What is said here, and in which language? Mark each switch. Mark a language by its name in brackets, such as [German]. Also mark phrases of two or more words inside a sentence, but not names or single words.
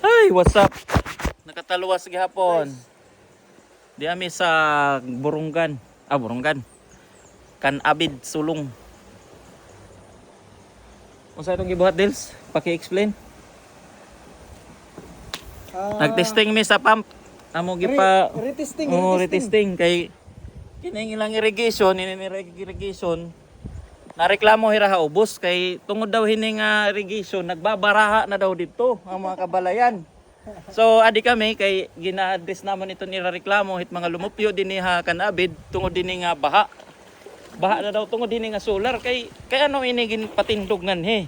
[English] Uy, what's up? [Cebuano] Nakataluwas gihapon. Di ami sa Burungan. Burungan. Kan-Abid Sulong. Unsa itong gibuhat, Dils? Paki-explain. Nag-testing mi sa pump. [Waray] Amo gipa retesting kay kining ilang irrigation, nareklamo hira ubos kay tungod daw hining irrigation nagbabaraha na daw dito ang mga kabalayan. So adi kami kay gina-address namon ito nireklamo hit mga lumupyo dinhi Kan-Abid tungod dinhi nga baha. Baha na daw tungod dinhi nga solar kay ano ini gin patindog nganhi.